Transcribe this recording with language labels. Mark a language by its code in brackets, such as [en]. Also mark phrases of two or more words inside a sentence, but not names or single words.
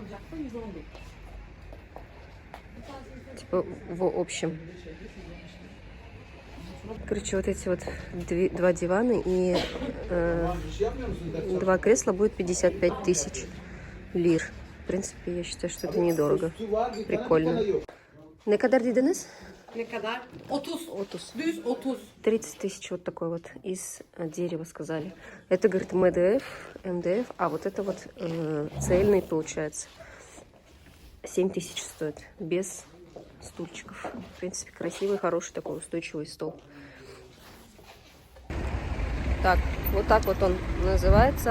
[ru] Типа в общем. Короче, вот эти вот два дивана и 2 кресла будет 55 тысяч лир. В принципе, я считаю, что это недорого. Прикольно. [tr] Ne kadar dediniz? Ne kadar? 30. 30. Düz 30. [ru] 30 тысяч вот такой вот из дерева сказали. Это, говорит, МДФ, а вот это вот цельный получается. 7 тысяч стоит, без стульчиков. В принципе, красивый, хороший такой устойчивый стол. Так, вот так вот он называется.